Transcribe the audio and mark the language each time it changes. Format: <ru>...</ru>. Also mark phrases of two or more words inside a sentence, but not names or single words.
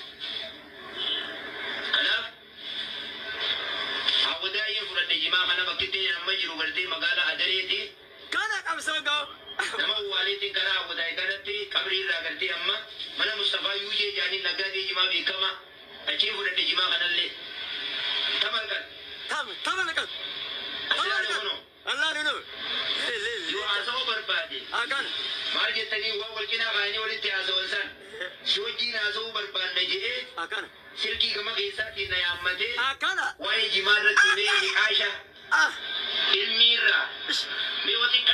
<om>Kanaaf hawwadaayyee fudhadhe jimaa kana bakkitti amma jiru gartee magaalaa Adareeti. Kana qabsoo ga'u. Nama uwwaaleetiin karaa hawwadaayee kanatti qabrii irraa gartee amma mana Mustafaa Yuujee jaaniin naggaatee jimaa beekama achii fudhadhe jimaa kanallee. Tamalkan. Tamalkan. Allah dulu. Yoo haasawaa barbaade. Akkana. Maal jettanii waan wal cinaa kaanii walitti haasawan san. Si wajjin haasawuu barbaanna jedhee. Akkana. Silkii gama keessaatiin na yaammatee. Akkana. Waa'ee jimaa irratti mee niqaasha. Ilmi irraa. Mee wati.</om>